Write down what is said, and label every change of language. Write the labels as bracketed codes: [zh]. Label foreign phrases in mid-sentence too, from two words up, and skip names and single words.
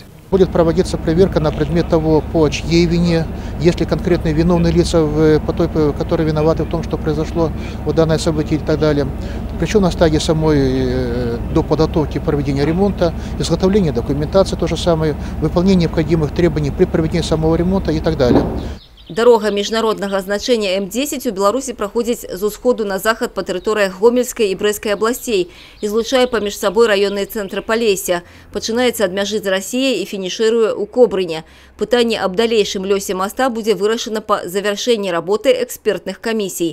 [ru] Будет проводиться проверка на предмет того, по чьей вине, есть ли конкретные виновные лица, которые виноваты в том, что произошло вот данное событие и так далее. Причем на стадии самой до подготовки проведения ремонта, изготовления документации, то же самое, выполнение необходимых требований при проведении самого ремонта и так далее. [be] Дорога міжнароднага значэння М10 у Беларусі праходзіць з усходу на захад па тэрыторыях Гомельскай і Брэсцкай абласцей і злучае паміж сабой раённыя цэнтры Палесся. Пачынаецца ад мяжы з Расіяй і фінішыруе ў Кобрыне. Пытанне аб далейшым лёсе моста будзе вырашана па завяршэнні работы экспертных камісій.